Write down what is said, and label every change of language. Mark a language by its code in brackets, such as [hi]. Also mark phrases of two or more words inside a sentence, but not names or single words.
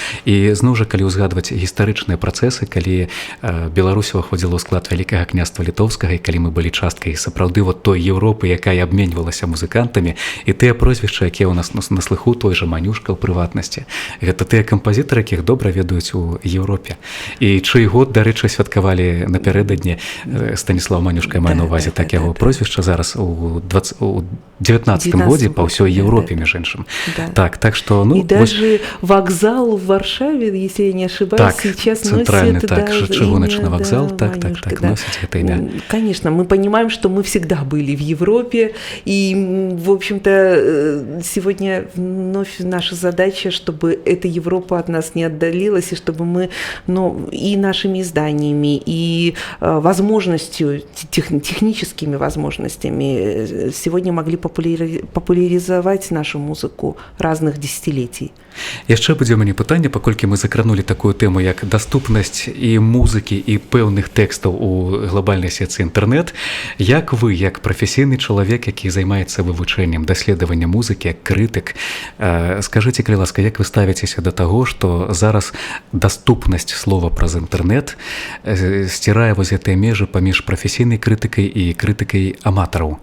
[be] І зноў жа, калі ўзгадваць гістарычныя працэсы, калі Беларусь уваходзіла ў склад Вялікага княства Літоўскага, і калі мы былі часткай сапраўды вот той Еўропы, якая абменьвалася музыкантамі, і тыя прозвішчы, якія ў нас на слыху, той жа Манюшка ў прыватнасці, гэта тыя кампазітары, якіх добра ведаюць у Еўропе. І чый год, дарэчы, святкавалі напярэдадні Станіслав Манюшка, я маю на ўвазе так яго прозвішча зараз у 19-м годзе па ўсёй Еўропе, між іншым. Так што, ну... [ru] И даже вокзал в Варшаве, если я не ошибаюсь, сейчас [be] носит... Так, чыгуначны вокзал, [ru] да, так, носит это имя. Конечно, мы понимаем, что мы всегда были в Европе, и, в общем-то, сегодня вновь наша задача, чтобы эта Европа от нас не отдалилась, и чтобы мы, ну, и нашими изданиями, и возможностью, техническими возможностями сегодня могли популяризовать нашу музыку разных десятилетий. [be] Яшчэ будзе мяне пытанне, паколькі мы закранули такую тэму, як даступнасць і музыкі, і пэўных тэкстаў у глобальнай сетцы інтэрнэт. Як вы, як прафесійны чалавек, які займаецца вывучэннем, даследаваннем музыкі, як крытык, скажыце, калі ласка, як вы ставіцеся да таго, што зараз даступнасць слова праз інтэрнэт сцірае вось гэтыя межы паміж прафесійнай крытыкай і крытыкай аматараў?